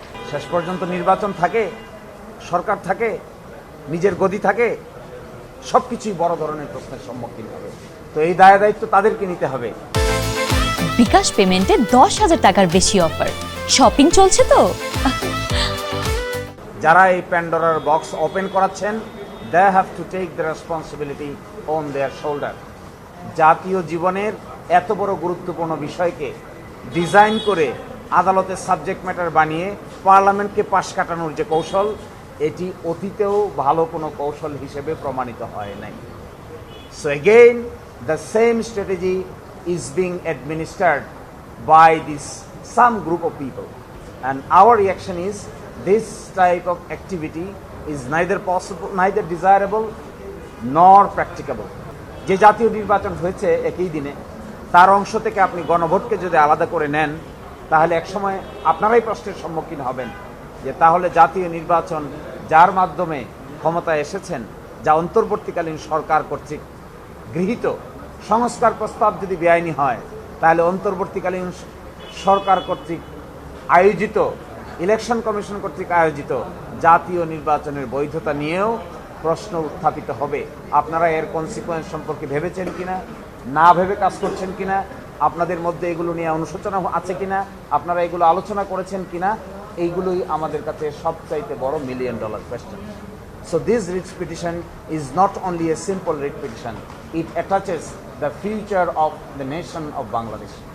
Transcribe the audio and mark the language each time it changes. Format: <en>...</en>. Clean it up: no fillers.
<bn>শেষ পর্যন্ত নির্বাচন থাকে, সরকার থাকে, নিজের গদি থাকে, সবকিছুই বড় ধরনের প্রশ্নের সম্মুখীন হবে। তো এই দায়িত্ব তাদেরকে নিতে হবে। বিকাশ পেমেন্টে 10,000 টাকার বেশি অফার, শপিং চলছে তো। যারা এই প্যান্ডোরার বক্স ওপেন করাচ্ছেন,</bn> <en>they have to take the responsibility on their shoulder.</en> <bn>জাতীয় জীবনের এত বড় গুরুত্বপূর্ণ বিষয়কে ডিজাইন করে আদালতের সাবজেক্ট ম্যাটার বানিয়ে পার্লামেন্টকে পাশ কাটানোর যে কৌশল, এটি অতীতেও ভালো কোনো কৌশল হিসেবে প্রমাণিত হয় নাই।</bn> <en>So again, the same strategy is being administered by some group of people, and our reaction is this type of activity is neither possible, neither desirable nor practicable.</en> <bn>যে জাতীয় নির্বাচন হয়েছে একই দিনে, তার অংশ থেকে আপনি গণভোটকে যদি আলাদা করে নেন, তাহলে একসময় আপনারাই প্রশ্নের সম্মুখীন হবেন যে তাহলে জাতীয় নির্বাচন যার মাধ্যমে ক্ষমতায় এসেছেন, যা অন্তর্বর্তীকালীন সরকার কর্তৃক গৃহীত সংস্কার প্রস্তাব যদি বেআইনি হয়, তাহলে অন্তর্বর্তীকালীন সরকার কর্তৃক আয়োজিত, ইলেকশন কমিশন কর্তৃক আয়োজিত জাতীয় নির্বাচনের বৈধতা নিয়েও প্রশ্ন উত্থাপিত হবে। আপনারা এর কনসিকোয়েন্স সম্পর্কে ভেবেছেন কিনা, না ভেবে কাজ করছেন কিনা, আপনাদের মধ্যে এগুলো নিয়ে অনুশোচনা আছে কিনা, আপনারা এগুলো আলোচনা করেছেন কিনা, এইগুলোই আমাদের কাছে সবচাইতে বড় $1 million question.</bn> <en>So this writ petition is not only a simple writ petition, it attaches the future of the nation of Bangladesh.</en>